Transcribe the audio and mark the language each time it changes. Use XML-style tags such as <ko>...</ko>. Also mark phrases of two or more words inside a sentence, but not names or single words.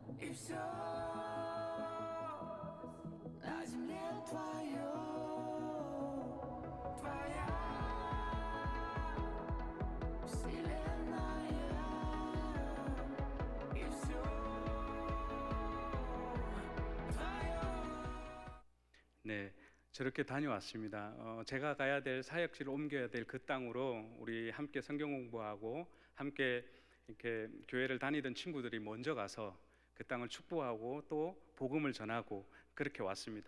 <ru>все на земле твое, твоя вселенная, и все твое.</ru> <ko>네, 저렇게 다녀왔습니다. 제가 가야 될 사역지를 옮겨야 될 그 땅으로 우리 함께 성경 공부하고 함께 이렇게 교회를 다니던 친구들이 먼저 가서 그 땅을 축복하고 또 복음을 전하고 그렇게 왔습니다.</ko>